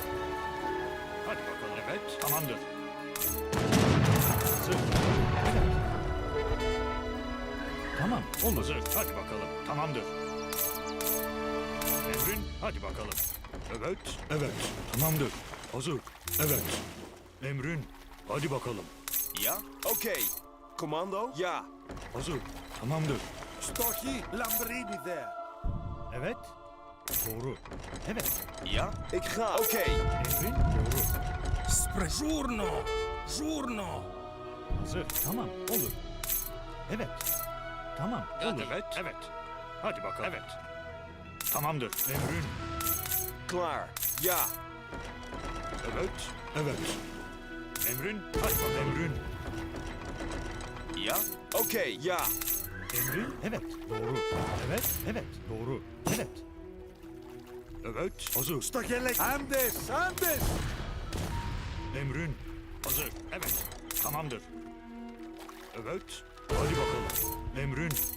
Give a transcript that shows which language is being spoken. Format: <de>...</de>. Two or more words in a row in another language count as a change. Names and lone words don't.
<tr>Hadi bakalım. Evet, tamamdır. Hazır. Evet. Tamam, olur. Hazır. Hadi bakalım. Tamamdır. Emrin, hadi bakalım. Evet, evet, tamamdır. Hazır. Evet. Emrin, hadi bakalım.</tr> <nl>Ja? Oké. Commando? Ja.</nl> <tr>Hazır. Tamamdır. Stoki Lambrini there. Evet. Doğru. Evet.</tr> <nl>Ja? Ik ga. Oké.</nl> <tr>Emrin doğru. Журно. Журно. Hazır. Tamam. Olur. Evet. Tamam. Olur. Evet. Evet. Hadi bakalım. Evet. Tamamdır. Emrin.</tr> <nl>Klaar. Ja.</nl> <tr>Evet. Evet. Emrin. Hadi bakalım. Emrin.</tr> <nl>Ja? Oké, ja.</nl> <tr>Emrin. Evet. Doğru. Evet. Evet. Doğru. Evet. Evet. Hazır. Stokelek. Andes. Andes. Emrin. Hazır. Evet. Tamamdır. Evet. Hadi bakalım. Emrin.</tr>